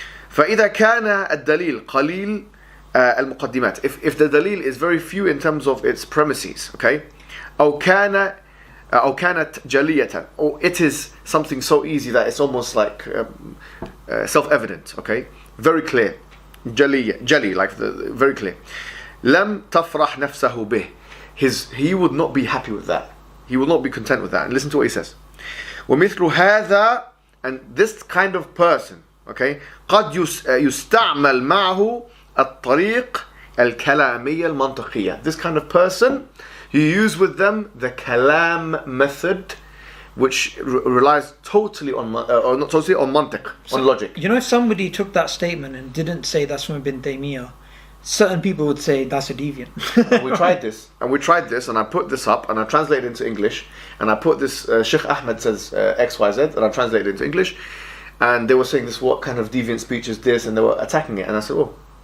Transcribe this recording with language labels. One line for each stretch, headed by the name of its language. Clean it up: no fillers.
Arabic: فإذا كان الدليل قليل المقدمات,
English: if the dalil is very few in terms of its premises, okay,
Arabic: أو كانت جلية,
English: or it is something so easy that it's almost like self-evident, okay, very clear, jali, like very clear.
Arabic: لم تفرح نفسه به,
English: he would not be happy with that. He will not be content with that. And listen to what he says.
Arabic: ومثل هذا,
English: and this kind of person, okay,
Arabic: قد يستعمل معه الطريق الكلامية المنطقية.
English: This kind of person, you use with them the kalam method, which relies totally on, or not totally, on mantiq, on logic. If somebody took that statement and didn't say that's from Ibn Taymiyyah, certain people would say that's a deviant. And we tried this, and I put this up, and I translated it into English, and I put this, Sheikh Ahmed says XYZ, and I translated it into English, and they were saying this, what kind of deviant speech is this, and they were attacking it, and I said, oh,